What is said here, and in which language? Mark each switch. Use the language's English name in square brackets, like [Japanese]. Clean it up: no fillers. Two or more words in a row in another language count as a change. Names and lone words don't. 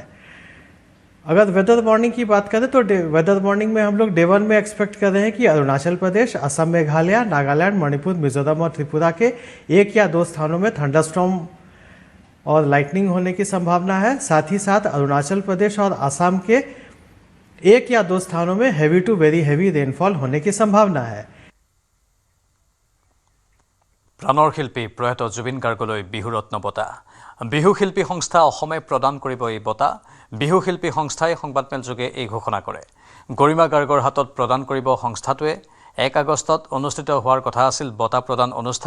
[Hindi] अगर [English] weather warning [Hindi] की बात करें तो [English] weather warning [Hindi] में हम लोग डे 1 में एक्सपेक्ट कर रहे हैं कि अरुणाचल प्रदेश, असम, मेघालय, नागालैंड, मणिपुर, मिजोरम और त्रिपुरा के 1 या 2 स्थानों में थंडरस्टॉर्म और लाइटनिंग होने की संभावना है। साथ ही साथ अरुणाचल प्रदेश और असम के 1 या 2 स्थानों में [English] heavy to very heavy rainfall [Hindi] होने की संभावना है। [Assamese] প্ৰাণৰ শিল্পী প্ৰয়াত জুবিন গাৰ্গলৈ বিহু ৰত্ন বঁটা। বিহু শিল্পী সংস্থা অসমে প্ৰদান কৰিব এই বঁটা। বিহু শিল্পী সংস্থাই সংবাদমেলযোগে এই ঘোষণা কৰে। গৰিমা গাৰ্গৰ হাতত প্ৰদান কৰিব সংস্থাটোৱে। 1 আগষ্টত অনুষ্ঠিত হোৱাৰ কথা আছিল বঁটা প্ৰদান অনুষ্ঠান।